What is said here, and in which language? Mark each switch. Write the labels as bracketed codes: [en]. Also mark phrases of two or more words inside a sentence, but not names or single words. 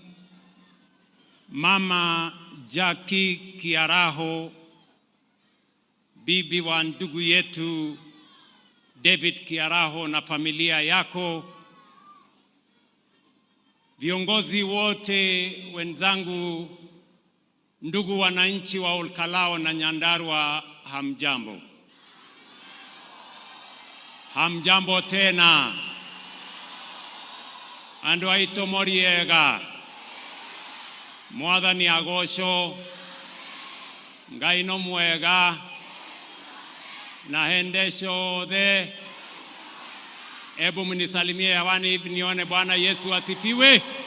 [sw] Mama Jackie Kiaraho, bibi wa ndugu yetu David Kiaraho na familia yako, viongozi wote wenzangu, ndugu wananchi wa Olkalao na Nyandarua, hamjambo. Hamjambo tena. [ki] Andu aito moriega. Mwathani agosho. Ngai no mwega. Na hendesho the. [sw] Ebu mnisalimie hewani hivi nione. Bwana Yesu asifiwe.